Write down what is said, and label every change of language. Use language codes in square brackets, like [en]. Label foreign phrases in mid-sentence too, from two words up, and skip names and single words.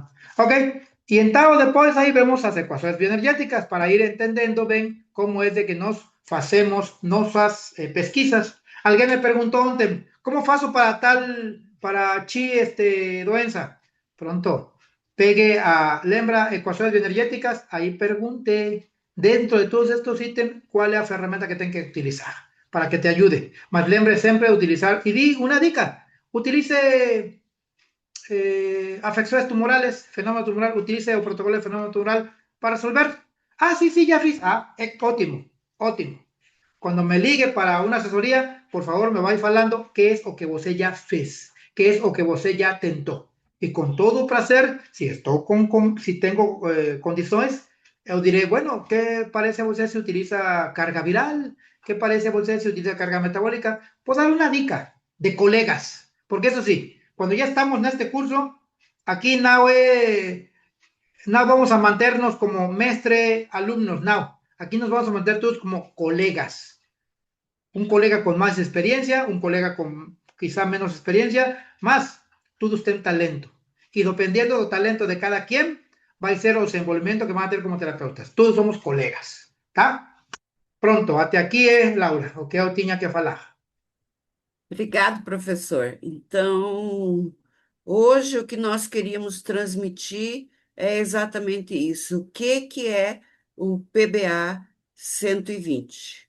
[pt] Ok, e então depois aí vemos as equações bioenergéticas para ir entendendo bem como é de que nós fazemos nossas pesquisas. Alguém me perguntou ontem, como faço para doença? Pronto, pegue lembra [es] ecuaciones bioenergéticas, ahí pregunte dentro de todos estos ítems cuál es la herramienta que tiene que utilizar para que te ayude. [pt] Mas lembre [es] siempre de utilizar, y di una dica, utilice afecciones tumorales, fenómeno tumoral, utilice el protocolo de fenómeno tumoral para resolver. Sí, ya [pt] fiz. Ótimo. [es] Cuando me ligue para una asesoría, por favor [pt] me vais falando [es] qué es [pt] o que você ya fez, [es] qué es [pt] o que você [es] ya tentó. Y con todo placer, si tengo condiciones, yo diré, bueno, ¿qué parece a usted si utiliza carga viral? ¿Qué parece a usted si utiliza carga metabólica? Pues dar una dica de colegas, porque eso sí, cuando ya estamos en este curso, aquí no vamos a mantenernos como mestre alumnos, no. Aquí nos vamos a mantener todos como colegas. Un colega con más experiencia, un colega con quizá menos experiencia, más todos tienen talento. Y dependiendo del talento de cada quien, va a ser el desenvolvimiento que van a tener como terapeutas. Todos somos colegas, ¿tá? [pt] Pronto, até aqui, Laura, o que eu tinha que falar. Obrigado, professor. Então, hoje o que nós queríamos transmitir é exatamente isso. O que é o PBA 120?